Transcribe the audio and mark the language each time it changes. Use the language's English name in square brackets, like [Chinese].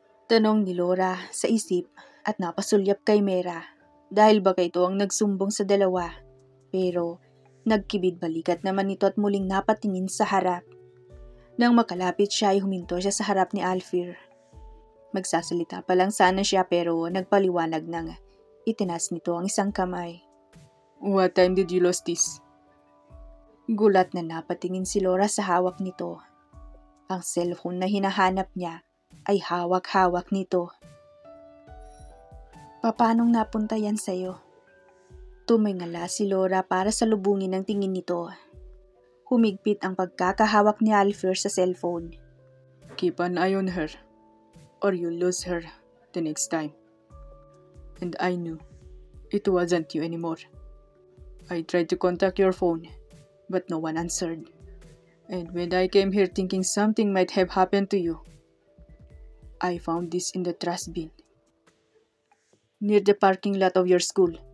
[Filipino] Tanong ni Laura sa isip at napasulyap kay Mera dahil baka ito ang nagsumbong sa dalawa. Pero nagkibid balikat naman ito at muling napatingin sa harap. Nang makalapit siya ay huminto siya sa harap ni Alfir. Magsasalita pa lang sana siya pero nagpaliwanag nang itinas nito ang isang kamay. [English] What time did you lose this? [Filipino] Gulat na napatingin si Laura sa hawak nito. Ang cellphone na hinahanap niya ay hawak-hawak nito. Papanong napunta yan sa'yo? Tumingala si Laura para salubungin ang tingin nito. Humigpit ang pagkakahawak ni Alfir sa cellphone. [English] Keep an eye on her, or you'll lose her the next time. And I knew it wasn't you anymore. I tried to contact your phone, but no one answered. And when I came here thinking something might have happened to you, I found this in the trash bin, near the parking lot of your school.